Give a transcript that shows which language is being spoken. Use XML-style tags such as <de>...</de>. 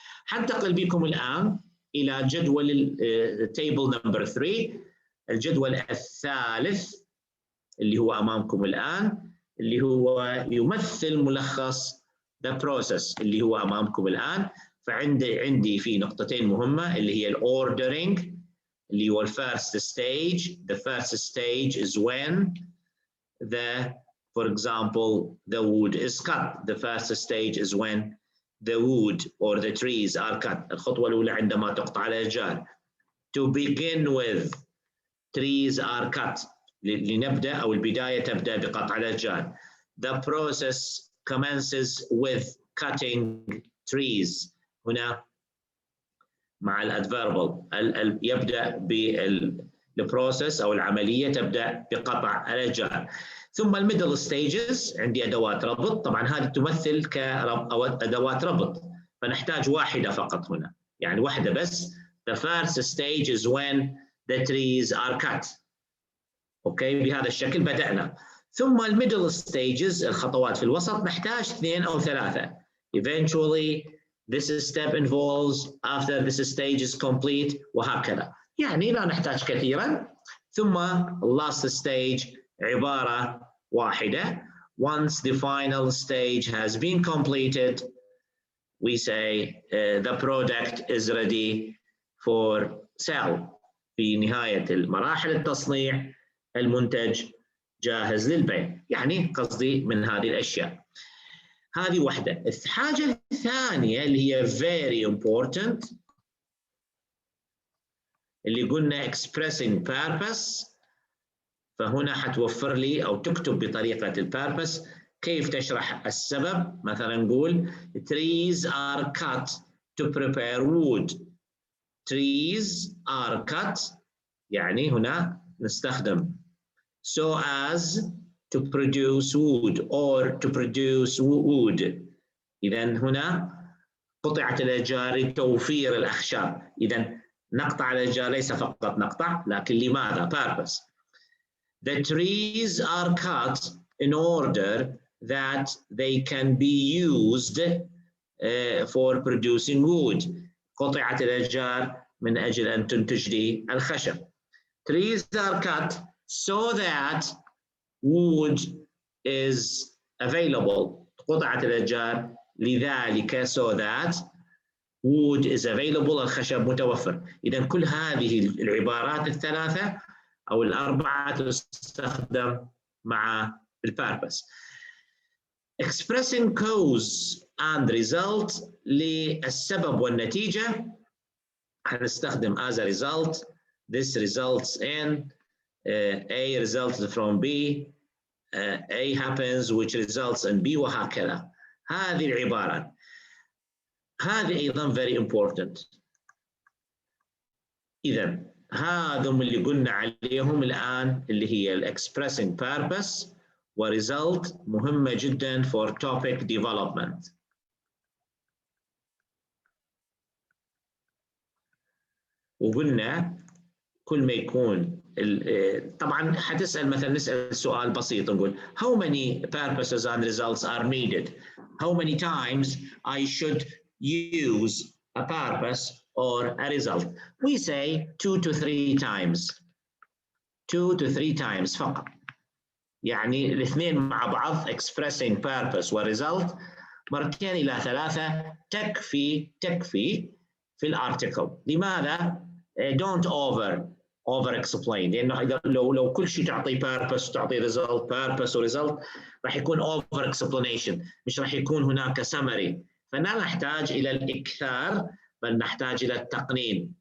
<ar>حنتقل بكم الآن إلى جدول</ar> <en>table number 3،</en> <ar>الجدول الثالث اللي هو أمامكم الآن، اللي هو يمثل ملخص</ar> <en>the process</en> <ar>اللي هو أمامكم الآن. فعندي في نقطتين مهمة اللي هي ordering اللي هو</ar> <en>first stage. The first stage is when for example, the wood is cut. The first stage is when the wood or the trees are cut.</en> <ar>الخطوة الأولى عندما تقطع الأشجار.</ar> <en>To begin with, trees are cut.</en> <ar>لنبدأ أو البداية تبدأ بقطع الأشجار.</ar> <en>The process commences with cutting trees.</en> <ar>هنا مع الادفيربال يبدأ بالبروسيس أو العملية تبدأ بقطع الأشجار. ثم الميدل ستيجز عندي أدوات ربط، طبعا هذه تمثل كأدوات ربط، فنحتاج واحدة فقط هنا، يعني واحدة بس.</ar> <en>The first stage is when the trees are cut.</en> <ar>أوكي، بهذا الشكل بدأنا. ثم الميدل ستيجز الخطوات في الوسط نحتاج 2 أو 3.</ar> <en>Eventually this step involves after this stage is complete، وهكذا.</en> <ar>يعني لا نحتاج كثيرا. ثم</ar> <en>last stage</en> <ar>عبارة واحدة.</ar> <en>Once the final stage has been completed, we say the product is ready for sale.</en> <ar>في نهاية المراحل التصنيع المنتج جاهز للبيع. يعني قصدي من هذه الأشياء. هذه واحدة. الحاجة الثانية اللي هي</ar> <en>very important</en> <ar>اللي قلنا</ar> <en>expressing purpose.</en> <ar>فهنا حتوفر لي أو تكتب بطريقة البيربس كيف تشرح السبب. مثلا نقول</ar> <en>trees are cut to prepare wood. Trees are cut</en> <ar>يعني هنا نستخدم</ar> <en>so as to produce wood or to produce wood.</en> <ar>إذا هنا قطعت الأشجار لتوفير الأخشاب. إذا نقطع الأشجار ليس فقط نقطع، لكن لماذا؟ purpose.</ar> <en>The trees are cut in order that they can be used for producing wood.</en> <ar>قطعت الأشجار من أجل أن تنتج لي الخشب.</ar> <en>Trees are cut so that wood is available.</en> <ar>قطعت الأشجار لذلك</ar> <en>so that wood is available.</en> <ar>الخشب متوفر. إذا كل هذه العبارات الثلاثة أو الأربعة تستخدم مع البيربس.</ar> <en>Expressing cause and result</en> <ar>للسبب والنتيجة هنستخدم</ar> <en>as a result. This results in A results from B. A happens which results in B وهكذا.</en> <ar>هذه العبارات هذه أيضا</ar> <en>very important.</en> <ar>إذا هذم اللي قلنا عليهم الآن اللي هي</ar> <en>expressing purpose</en> <ar>و result مهمة جدا</ar> <en>for topic development.</en> <ar>وقلنا كل ما يكون طبعا حتسأل مثلا نسأل سؤال بسيط نقول</ar> <en>how many purposes and results are needed? How many times I should use a purpose or a result? We say 2 to 3 times. 2 to 3 times فقط.</en> <ar>يعني الاثنين مع بعض</ar> <en>expressing purpose</en> <ar>و result مرتين إلى 3 تكفي في الارتكل. لماذا؟</ar> <en>don't over explain.</en> <ar>لأنه لو كل شيء تعطي purpose تعطي result purpose و result راح يكون</ar> <en>over explanation،</en> <ar>مش راح يكون هناك summary. فلا نحتاج إلى الإكثار بل نحتاج إلى التقنين.</ar>